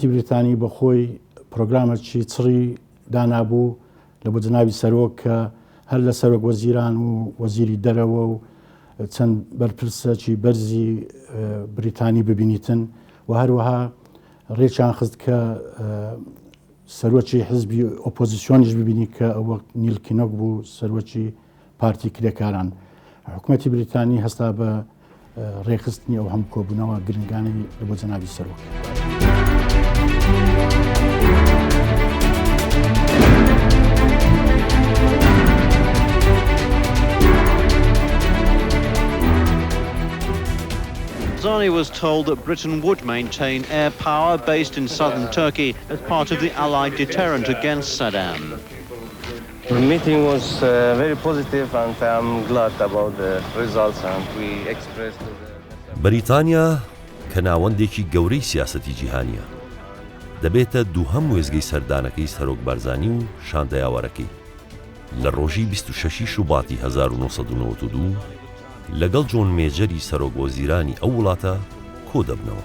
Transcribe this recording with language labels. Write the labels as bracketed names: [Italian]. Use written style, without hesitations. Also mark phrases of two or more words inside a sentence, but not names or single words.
[Central Kurdish] بریتانی بە خۆی پرۆگرامێکی چڕی دانابوو لە بۆ جنابی سەرۆک کە هەر لە سەرۆک وەزیران و وەزیری دەرەوە و چەند بەرپرسێکی بەرزی بریتانی ببینیتن و هەروەها ڕێکیان خست کە سەرۆکی حزبی ئۆپۆزیسیۆنیش ببینی کە ئەوە نیل کینۆک بوو سەرۆکی پارتی کرێکاران حکوومەتی بریتانی هەستا بە ڕێخستنی ئەو هەم کۆبوونەوە گرنگانەی لە بۆ جەنابی سەرۆک. [English] Barzani was told that Britain would maintain air power based in southern Turkey as part of the Allied deterrent against Saddam. The meeting was very positive and I'm glad about the results and we expressed [Central Kurdish] بەریتانیا کە ناوەندێکی گەورەی سیاسەتی جیهانیە دەبێتە دووهەم وێزگەی سەردانەکەی سەرۆک بارزانی و شاندەیاوەرەکەی لە ڕۆژی 26 شوباتی 1992 لەگەڵ جۆن مێجەری سەرۆک وەزیرانی ئەو وڵاتە کۆ دەبنەوە.